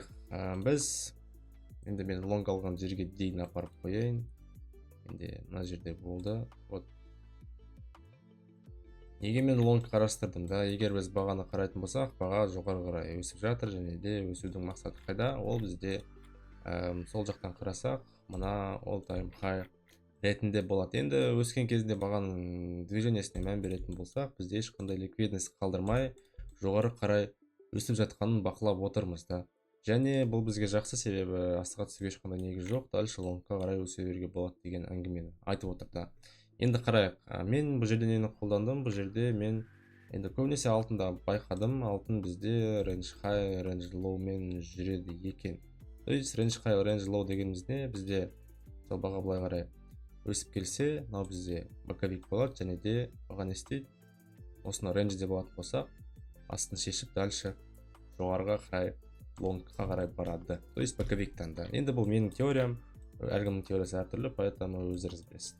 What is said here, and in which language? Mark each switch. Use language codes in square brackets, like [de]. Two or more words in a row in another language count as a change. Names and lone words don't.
[kk] Біз енді мен лонг алған жерге дейін апарып қояйын. Енді мына жерде болды. Вот. Неге мен лонг қарастырдым да? Егер біз бағаны қарайтын болсақ, баға жоғары қарай өсіп жатыр, және де өсудің мақсаты қайда? Ол бізде сол жақтан қарасақ, мына [en] all time high [kk] ретінде болады. Енді өскен кезінде бағаның движениесіне мән беретін болсақ, бізде ешқандай ликвидность қалдырмай жоғары қарай өсіп жатқанын бақылап отырмыз да. Және бұл бізге жақсы, себебі астыға түсуге ешқандай негіз жоқ, дальше лонгқа қарай өсе беруге болады деген әңгімені айтып отыр да. Енді қарайық. Мен бұл жерде нені қолдандым? Бұл жерде мен енді көбінесе алтында байқадым. Алтын бізде [en] range high, range low [kk] мен жүреді екен. [ru] То есть [en] range high, range low [kk] дегеніміз не? Бізде сол баға былай қарай өсіп келсе, мынау бізде боковик болады, және де баға не істейді? Осыны range'де болатын болсақ, астын шешіп дальше жоғарыға қарай лонгқа қарай барады. [ru] То есть [kk] боковиктан да. Енді бұл менің теориям, әркімнің теориясы әртүрлі, поэтому өздеріңіз білесіз.